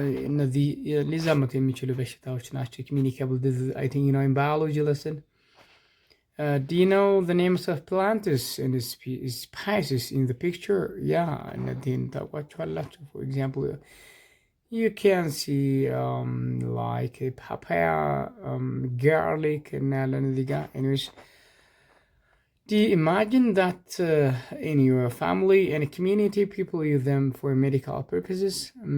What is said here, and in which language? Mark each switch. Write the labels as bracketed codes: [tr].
[am] እነዚህ ሊዛመቱ የሚችሉ በሽታዎች ናቸው። [en] communicable disease. I think you know in biology lesson. Do you know the names of plants and spices in the picture? [am] Yeah, እነዚህን ታውቋቸዋላችሁ. [en] For example, you can see like a papaya, garlic, [am] እናያለን እዚህ ጋር. [en] Anyways, do you imagine that in your family and community people use them for medical purposes?